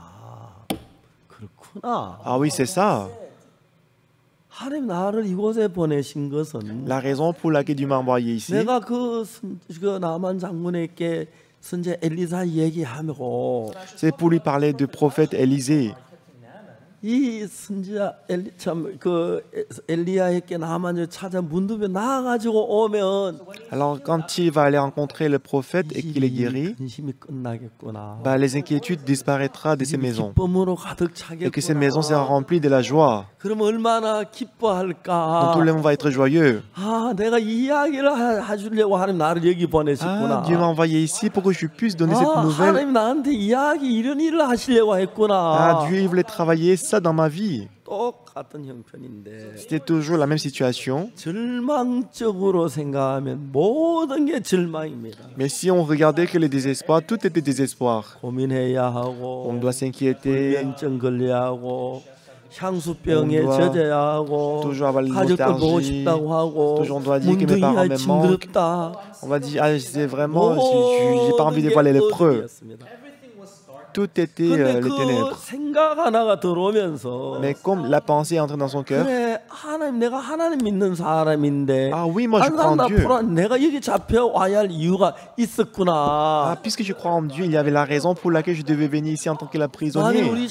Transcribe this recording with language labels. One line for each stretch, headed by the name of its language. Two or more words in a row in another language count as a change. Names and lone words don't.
French: Ah oui, c'est ça. La raison pour laquelle Dieu m'a envoyé ici, c'est pour lui parler du prophète Élisée.
Korean: 이 선지자 엘리야에게 나만을 찾아 문둥병 나아가지고 오면
French: Alors quand il va aller rencontrer le prophète et qu'il est guéri, bah, les inquiétudes disparaîtront de ces maisons et que ces maisons seront remplies de la joie.
Korean: 그럼 얼마나 기뻐할까?
French: Donc tout le monde va être joyeux.
Korean: 아, 내가 이 이야기를 해주려고 하나님 나를 여기 보내셨구나.
French: Dieu m'a envoyé ici pour que je puisse donner cette nouvelle.
Korean: 하나님 나한테 이야기 이런 일을 하시려고 했구나.
French: Dieu il voulait travailler ça dans ma vie.
Korean: 똑같은 형편인데.
French: C'était toujours la même situation.
Korean: 절망적으로 생각하면 모든 게 절망입니다.
French: Mais si on regardait que le désespoir, tout était désespoir.
Korean: 고민해야 하고.
French: On doit s'inquiéter.
Korean: 불면증 걸려야 하고. 향수병에 젖어야 하고. 가족들 보고 싶다고 하고. 문둥이가 징그럽다.
French: On va dire, ah, c'est vraiment, j'ai pas envie de voir les lépreux. Tout était les ténèbres. Mais comme la pensée est entrée dans son cœur, ah oui, moi je crois en Dieu. Ah, puisque je crois en Dieu, il y avait la raison pour laquelle je devais venir ici en tant que la prisonnier.